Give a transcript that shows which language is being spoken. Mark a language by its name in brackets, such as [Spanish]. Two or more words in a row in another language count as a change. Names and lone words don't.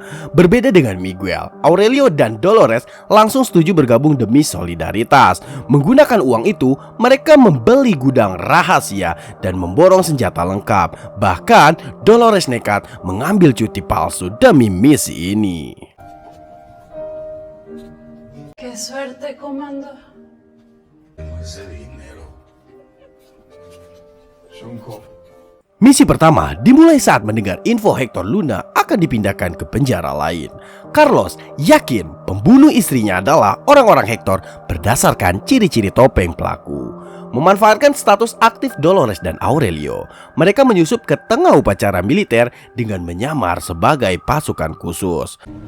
[Indonesian] Berbeda dengan Miguel, Aurelio dan Dolores langsung setuju bergabung demi solidaritas. Menggunakan uang itu, mereka membeli gudang rahasia dan memborong senjata lengkap. Bahkan, Dolores nekat mengambil cuti palsu demi misi ini. [Spanish] Qué suerte, comando. Ese dinero. Shunko. [Indonesian] Misi pertama dimulai saat mendengar info Hector Luna akan dipindahkan ke penjara lain. Carlos yakin pembunuh istrinya adalah orang-orang Hector berdasarkan ciri-ciri topeng pelaku. Memanfaatkan status aktif Dolores dan Aurelio, mereka menyusup ke tengah upacara militer dengan menyamar sebagai pasukan khusus.